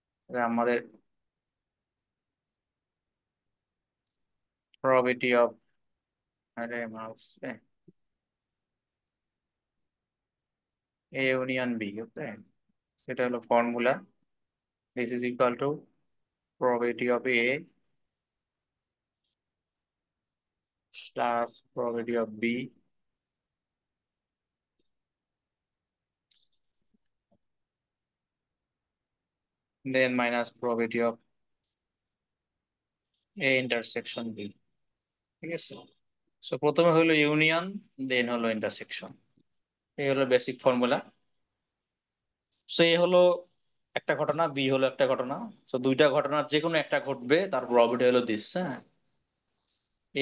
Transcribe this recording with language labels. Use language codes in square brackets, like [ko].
[bn] যে আমাদের probability of, আরে মাউস, এ ইউনিয়ন বি। ওকে, সেটা হলো formula. [en] This is equal to probability of A plus probability of B, then minus probability of A intersection B। [bn] ঠিক আছে, so প্রথমে হলো ইউনিয়ন, দেন হলো ইন্টারসেকশন। এই হলো বেসিক ফর্মুলা। সো এ হলো একটা ঘটনা, বি হলো একটা ঘটনা। সো দুইটা ঘটনার যে কোনো একটা ঘটবে, তার প্রবাবিলিটি হলো দিস। হ্যাঁ, এ